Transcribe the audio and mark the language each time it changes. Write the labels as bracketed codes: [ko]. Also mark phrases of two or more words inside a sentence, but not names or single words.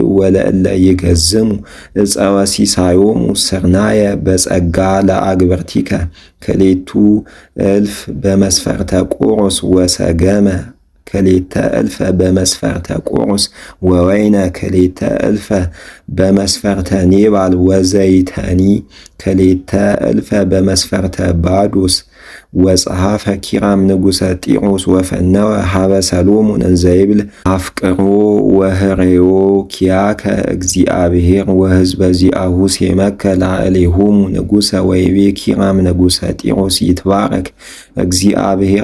[gez] ወለእለ ይገዝሙ ዕፀወ ሲሳዮሙ ስርናየ በጸጋ ለአግብርቲከ ክልኤቱ እልፍ በመስፈርተ ቆሮስ ወሰገመ ክልኤተ እልፈ በመስፈርተ ቆሮስ ወወይነ ክልኤተ እልፈ በመስፈርተ ኔባል ወዘይተኒ ክልኤተ እልፈ በመስፈርተ ባዶስ ወጸሐፈ ኪራም ንጉሠ ጢሮስ ወፈነወ ሀበ ሰሎሞን እንዘይብል አፍቅሮ ወህሬዮ ኪያከ እግዚአብሔር ወሕዝበ ዚአሁ ሴመከ ላዕሌሆሙ ንጉሠ ወይቤ ኪራም ንጉሠ ጢሮስ ይትባረክ እግዚአብሔር